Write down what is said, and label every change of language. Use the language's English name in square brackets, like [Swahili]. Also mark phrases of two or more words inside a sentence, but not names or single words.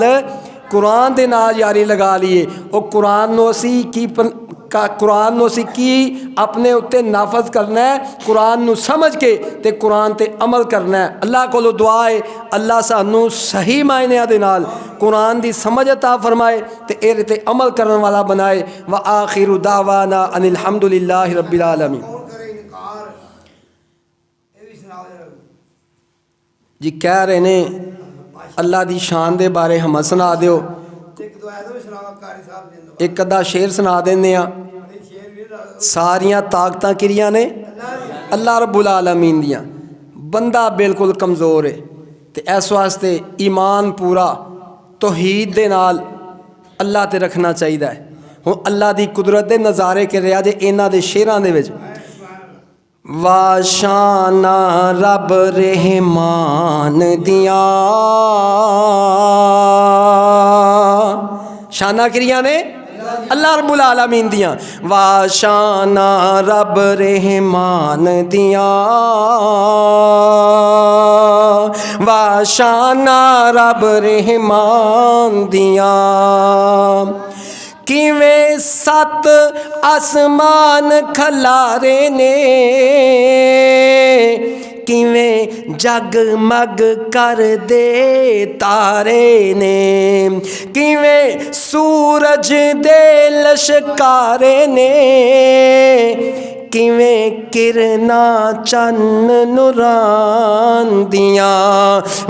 [Punjabi] قرآن دے نال یاری لا لئیے۔ او قرآن نوں اسیں قرآن نوں اسیں کی اپنے اتے نافذ کرنا ہے، قرآن نوں سمجھ کے تے قرآن تے عمل کرنا ہے. اللہ کولوں دعا ہے اللہ سانوں صحیح معنیاں دے نال قرآن دی سمجھ عطا فرمائے تے ایہدے تے عمل کرن والا بنائے. [Arabic] وآخر دعوانا أن الحمد لله رب العالمين. [Punjabi] جی کہہ رہے نے اللہ دی شان دے بارے ہمیں سنا دیو. اک ادھا شعر سنا دینے آں. ساریاں طاقتاں کیہریاں نے [Arabic] اللہ رب العالمین [Punjabi] دیاں. بندہ بالکل کمزور ہے تے اس واسطے ایمان پورا توحید دے نال اللہ تے رکھنا چاہیدا. ہݨ اللہ دی قدرت دے نظارے کر رہیا جے ایہناں دے شعراں دے وچ. واہ شاناں رب رحمان دیاں، شاناں کیہریاں نے [Arabic] اللہ رب العالمین [Punjabi] دیاں. واہ شاناں رب رحمان دیاں، واہ شاناں رب رحمان دیاں. کویں ست اسمان کھلارے نے، کویں جگمگ کردے تارے نے، کویں سورج دے لشکارے نے، کویں کرناں چن نورانیاں دیاں.